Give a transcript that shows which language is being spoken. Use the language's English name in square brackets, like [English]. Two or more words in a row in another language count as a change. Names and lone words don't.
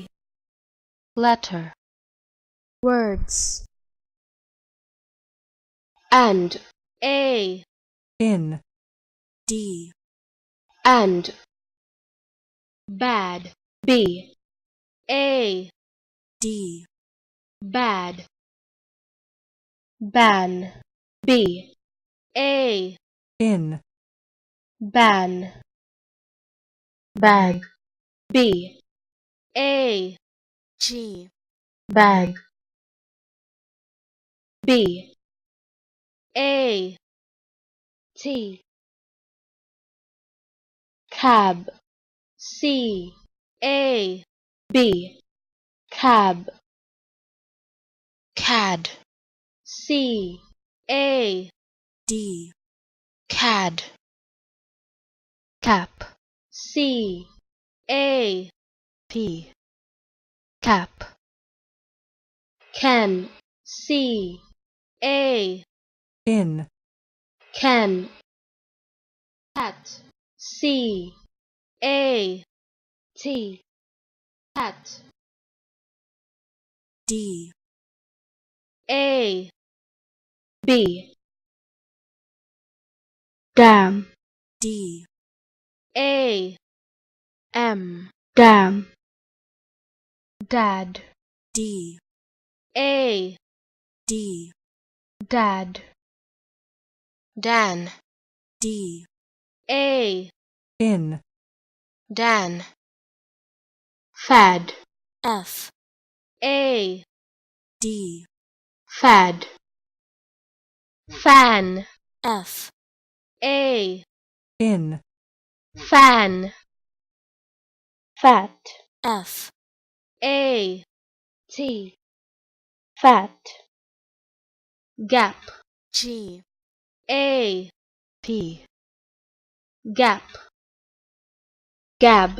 [English] Letter. Words. And. A. In. D. And. Bad. B. A. D. Bad. Ban. B. A. In. Ban. Bag. B. A. G. Bag. B. A. T. Cab. C. A. B. Cab. Cad. C. A. D. Cad. Cap. C. A. P. Cap. Can. C. A. In. Can. Cat. C. A. T. Cat. D. A. B. Dam. D. A. M. Dam. Dad. D. A. D. Dad. Dan. D. A. In. Dan. Fad. F. A. D. Fad. Fan. F. A. In. Fan. Fat. F. A. T. Fat. Gap. G. A. P. Gap. Gab.